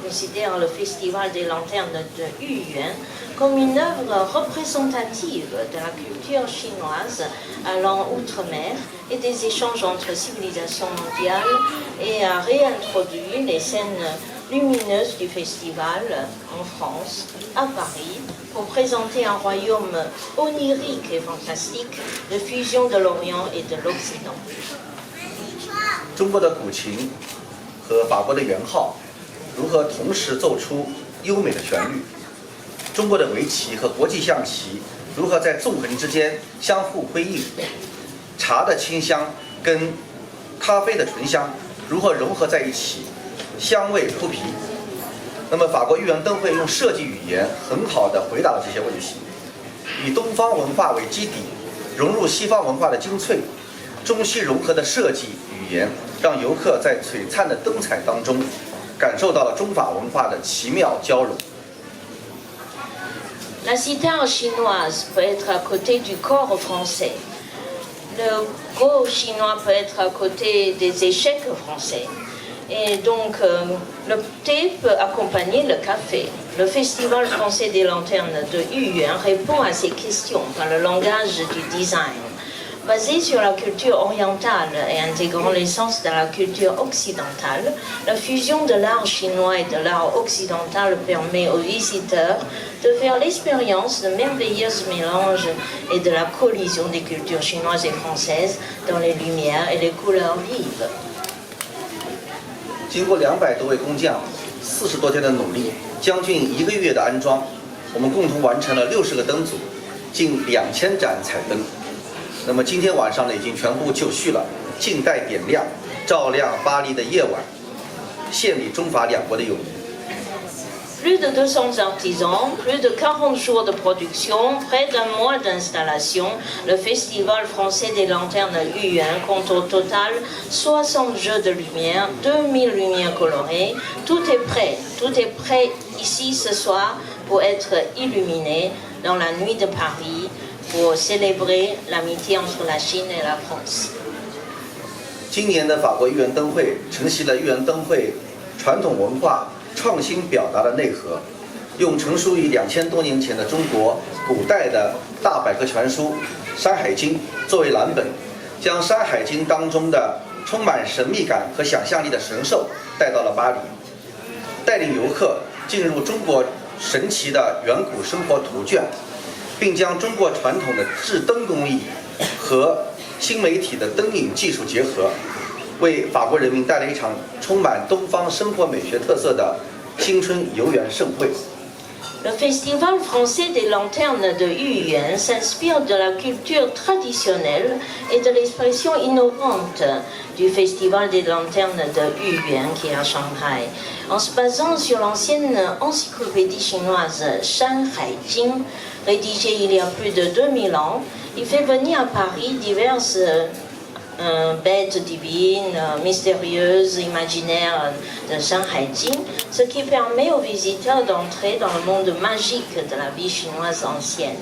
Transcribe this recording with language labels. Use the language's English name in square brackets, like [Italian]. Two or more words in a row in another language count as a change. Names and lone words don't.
[French] considère le Festival des Lanternes de Yuyuan comme une œuvre représentative de la culture chinoise allant outre-mer et des échanges entre civilisations mondiales, et a réintroduit les scènes lumineuses du festival en France, à Paris, pour présenter un royaume onirique et fantastique de fusion de l'Orient et de l'Occident. [Chinese] 中国的古琴和法国的圆号如何同时奏出优美的旋律？中国的围棋和国际象棋如何在纵横之间相互辉映？茶的清香跟咖啡的醇香如何融合在一起，香味扑鼻？那么法国豫园灯会用设计语言很好地回答了这些问题，以东方文化为基底，融入西方文化的精粹，中西融合的设计语言，让游客在璀璨的灯彩当中感受到了中法文化的奇妙交融。 [French] La cithare chinoise peut être à côté du corps français. Le go chinois peut être à côté des échecs français. Et donc, le thé peut accompagner le café. Le Festival français des Lanternes de Yuyuan répond à ces questions par le langage du design. Basé sur la culture orientale et intégrant l'essence de la culture occidentale, la fusion de l'art chinois et de l'art occidental permet aux visiteurs de faire l'expérience de merveilleux mélanges et de la collision des cultures chinoises et françaises dans les lumières et les couleurs vives. [Chinese] 经过200多位工匠40多天的努力，将近1个月的安装，我们共同完成了60个灯组，近2000盏彩灯。那么今天晚上呢，已经全部就绪了，静待点亮，照亮巴黎的夜晚，献礼中法两国的友谊。 [French] Plus de 200 artisans, plus de 40 jours de production, près d'un mois d'installation. Le Festival français des lanternes Yuyuan compte au total 60 jeux de lumière, 2000 lumières colorées. Tout est prêt ici ce soir pour être illuminé dans la nuit de Paris pour célébrer l'amitié entre la Chine et la France. [Chinese] 今年的法国豫园灯会承袭了豫园灯会传统文化创新表达的内核，用成书于2000多年前的中国古代的大百科全书《山海经》作为蓝本，将《山海经》当中的充满神秘感和想象力的神兽带到了巴黎，带领游客进入中国神奇的远古生活图卷，并将中国传统的制灯工艺和新媒体的灯影技术结合，为法国人民带来一场充满东方生活美学特色的新春游园盛会。 [French] Le Festival français des lanternes de Yuyuan s'inspire de la culture traditionnelle et de l'expression innovante du Festival des lanternes de Yuyuan qui est à Shanghai. En se basant sur l'ancienne encyclopédie chinoise Shan Hai Jing, rédigée il y a plus de 2000 ans, il fait venir à Paris diverses bêtes divines, mystérieuses, imaginaires de Shanghai Jing, ce qui permet aux visiteurs d'entrer dans le monde magique de la vie chinoise ancienne.